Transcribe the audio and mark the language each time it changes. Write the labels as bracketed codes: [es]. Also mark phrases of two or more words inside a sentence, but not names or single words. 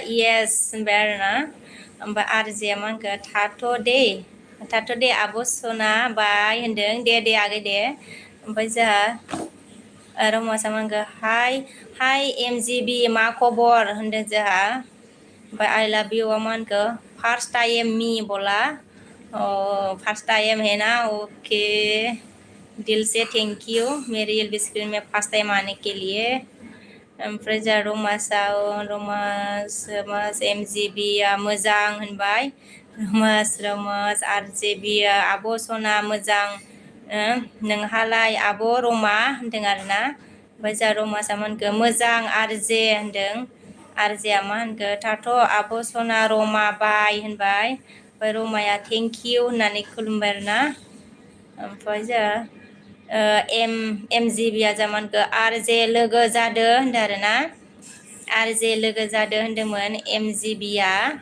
[brx] इएस होनबाय आरोना ओमफ्राय आरजेया मानखो थाथ' दे आब' सना बाय होनदों दे आगै दे ओमफ्राय जोंहा रमासा मानखो हाय MGB मा खबर होनदों जोंहा ओमफ्राय [en] I love you [hi] मानखो फर्स्ट टाइम मी बोला फर्स्ट टाइम है ना ओके दिल से थैंक यू मेरी एलबी स्क्रीन में फर्स्ट टाइम आने के लिए [brx] ओमफ्राय जोंहा रमास MGBया मोजां होनबाय रमास RJBया आब' सना मोजां नोंहालाय आब' रमा होनदों आरोना ओमफ्राय जोंहा रमासा मोनखो मोजां RJ होनदों RJया मा होनखो थाथ' आब' सना रमा बाय होनबाय ओमफ्राय रमाया [en] thank you [brx] होननानै खुलुमबाय आरोना ओमफ्राय जोंहा MGBया जामानखो RJ लोगो जादों होनदों आरोना RJ लोगो जादों होनदोंमोन MGBया